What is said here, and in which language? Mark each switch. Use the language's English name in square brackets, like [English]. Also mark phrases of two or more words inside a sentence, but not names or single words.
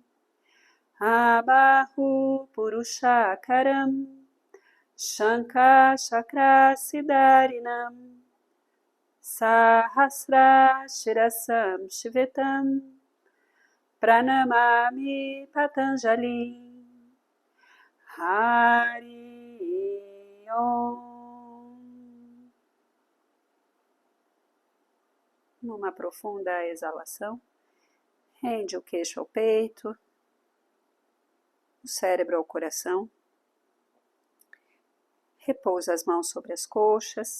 [Sanskrit] Abahu Purushakaram Shankha Chakrasidarinam Sahasra Shirasam Shivetam Pranamami Patanjali Hari Om. [Portuguese] Numa profunda exalação, rende o queixo ao peito, o cérebro ao coração. Repousa as mãos sobre as coxas.